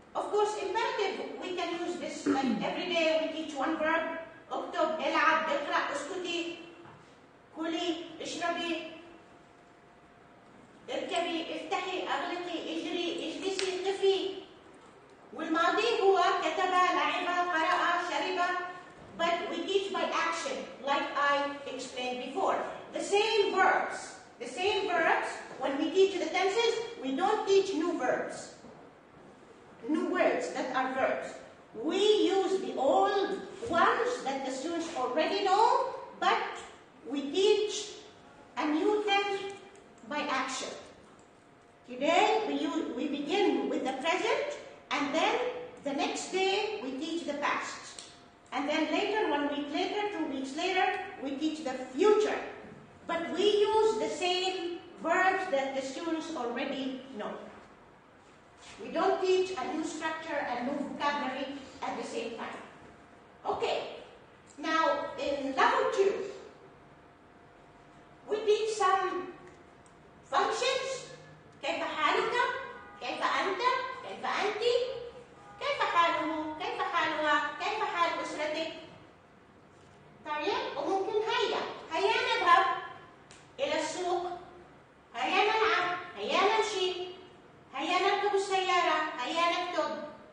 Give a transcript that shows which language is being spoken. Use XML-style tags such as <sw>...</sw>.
<en>course, imperative, we can use this like every day we teach one verb.</en> <ar>اكتب، العب، اقرأ، اسكتي، كلي، اشربي، اركبي، افتحي، اغلقي، اجري، اجلسي، قفي. والماضي هو كتب، لعب، قرأ، شرب.</ar> <en>But we teach by action, like I explained before. The same verbs, when we teach the tenses, we don't teach new verbs, new words that are verbs. We use the old ones that the students already know, but we teach a new tense by action. Today, we begin with the present, and then the next day, we teach the past. And then later, 1 week later, 2 weeks later, we teach the future. But we use the same verbs that the students already know. We don't teach a new structure and new vocabulary at the same time. Okay, now in level 2, we teach some functions.</en> <ar>كيف حالك؟ كيف أنت؟ كيف أنت؟ كيف حاله؟ كيف حالها؟ كيف حال أسرتك؟ طيب، وممكن هيا نذهب إلى السوق، هيا نلعب، هيا نمشي، هيا نركب السيارة، هيا نكتب.</ar>